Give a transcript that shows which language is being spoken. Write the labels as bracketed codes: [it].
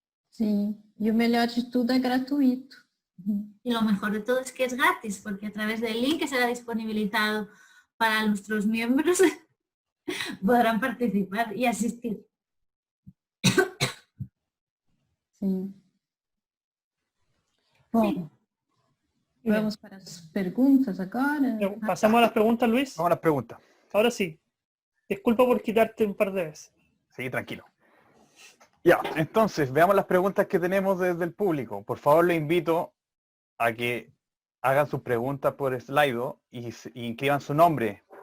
[pt] Sim, e o melhor de tudo é gratuito. [es] Y lo mejor de todo es que es gratis, porque a través del link que será disponibilizado para nuestros miembros podrán participar y asistir. [pt] Sim. Bom, vamos para as perguntas agora? [es] Pasamos a las preguntas, Luis. Vamos a las preguntas. Ahora sí. Disculpa por quitarte un par de veces. Sí, tranquilo. Ya, entonces, veamos las preguntas que tenemos desde el público. Por favor, les invito a que hagan sus preguntas por Slido y inscriban su nombre.